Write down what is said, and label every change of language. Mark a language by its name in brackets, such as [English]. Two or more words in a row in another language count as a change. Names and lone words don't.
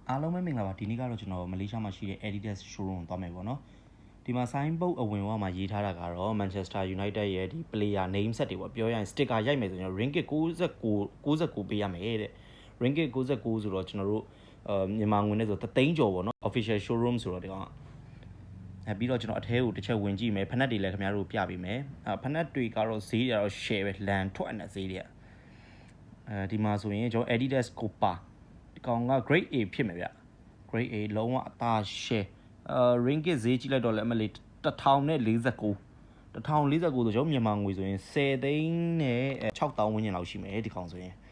[Burmese] အားလုံးပဲမင်္ဂလာပါဒီနေ့ကတော့ကျွန်တော်မလေးရှားမှာရှိတဲ့ Adidas showroom ကိုသွားမယ်ပေါ့နော်ဒီမှာ [English] sign board [Burmese] အဝင်ဝမှာရေးထားတာကတော့ Manchester United ရဲ့ဒီ [English] player name set [Burmese] တွေပေါ့ ပြောရရင် sticker ရိုက်မယ်ဆိုရင် ringgit 69ပေးရမယ်တဲ့ ringgit 69ဆိုတော့ကျွန်တော်တို့မြန်မာငွေနဲ့ဆို3သိန်းကျော်ပေါ့နော် [English] official showroom [Burmese] ဆိုတော့ဒီကောင်ပြီးတော့ကျွန်တော်အထဲကိုတစ်ချက်ဝင်ကြည့်မယ်ဖက်နက်တွေလည်းခင်ဗျားတို့ပြပေးမယ်ဖက်နက်တွေကတော့ဈေးတွေကတော့ share ပဲလန်ထွက်နေဈေးတွေဒီမှာဆိုရင်ကျွန်တော် Adidas Copa ဒီကောင်က [English] grade A [Burmese] ဖြစ်မယ်ဗျ [English] grade A [Burmese] လုံးဝအသား share ringgit ဈေးကြည့်လိုက်တော့လည်းအမလေး1049 1049ဆိုကျွန်တော်မြန်မာငွေဆိုရင်10သိန်းနဲ့6000ဝန်းကျင်လောက်ရှိမယ်ဒီကောင်ဆိုရင်